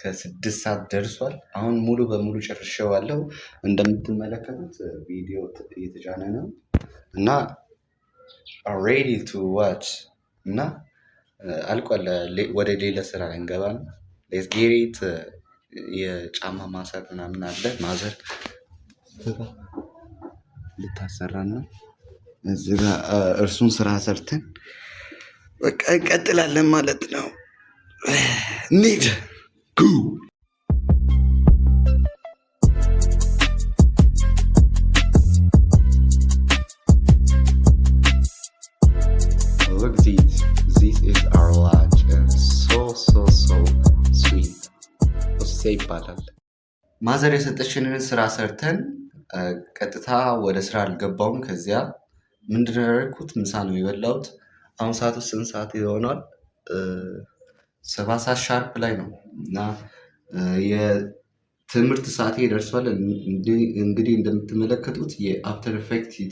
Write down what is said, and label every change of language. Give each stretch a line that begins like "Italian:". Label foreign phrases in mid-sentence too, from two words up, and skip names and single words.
Amharic: 6 ሰዓት ደርሷል። አሁን ሙሉ በሙሉ ጨርሼዋለሁ። እንደምትመለከቱት ቪዲዮ እየተጫነ ነው እና
English: ready to watch
Amharic: እና አልቋል። ወደ ሌላ ስራ እንገባ ነው።
English: let's get it።
Amharic: የጫማ ማሰር ምናምን አለ። ማዘር ልታሰራን ነው እዚህ ጋር። እርሱን ስራ ሰርተን በቃ እንቀጥላለን ማለት ነው።
English: need go look this is our lunch and so sweet
Amharic: ይባላል። ማዘር የሰጠችንን ስራ ሰርተን ቀጥታ ወደ ስራ አልገባውም። ከዚያ ምንድነው ያደረኩት? ምሳ ነው የበላሁት። አሁን ሰዓቱ ስንት ሰዓት ይሆናል? 7 ሰዓት ሻርፕ ላይ ነው እና የትምህርት ሰዓቴ ደርሷል። እንግዲህ እንደምትመለከቱት የአፍተር ኢፌክት